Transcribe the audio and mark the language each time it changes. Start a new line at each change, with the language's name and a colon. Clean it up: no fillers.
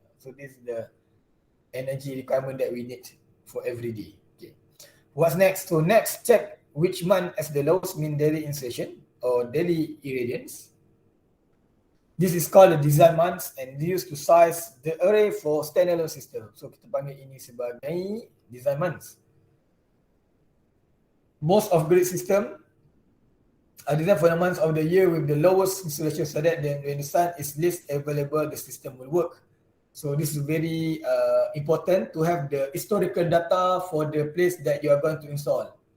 English: So this is the energy requirement that we need for every day. Okay. What's next? So next, check which month as the lowest mean daily insertion or daily irradiance. This is called the design months and used to size the array for standalone system.
Malay: So kita panggil ini sebagai design months.
English: Most of grid system are designed for the months of the year with the lowest insulation so that when the sun is least available, the system will work. So this is very important to have the historical data for the place that you are going to install.